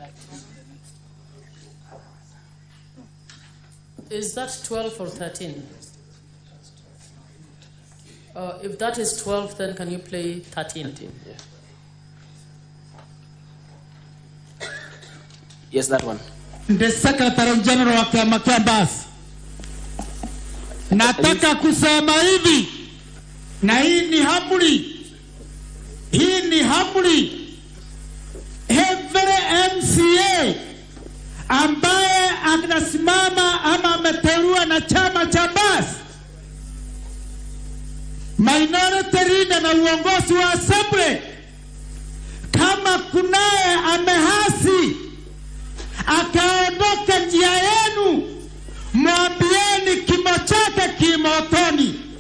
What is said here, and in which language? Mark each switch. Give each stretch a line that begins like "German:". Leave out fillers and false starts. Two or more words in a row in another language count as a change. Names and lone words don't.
English: Is that 12 or 13? If that is 12, then can you play 13? Yeah. Yes, that one. The Secretary General
Swahili: wa Kiama kia Basi, nataka kusema hivi, na hii ni hamuri,
English: every MCA
Swahili: ambaye anasimama ama ameteuliwa na chama cha Basi,
English: minority leader
Swahili: na uongozi wa assembly, kama kunaye amehasi akaondoka njia yenu, mwambieni kimo chake kimotoni.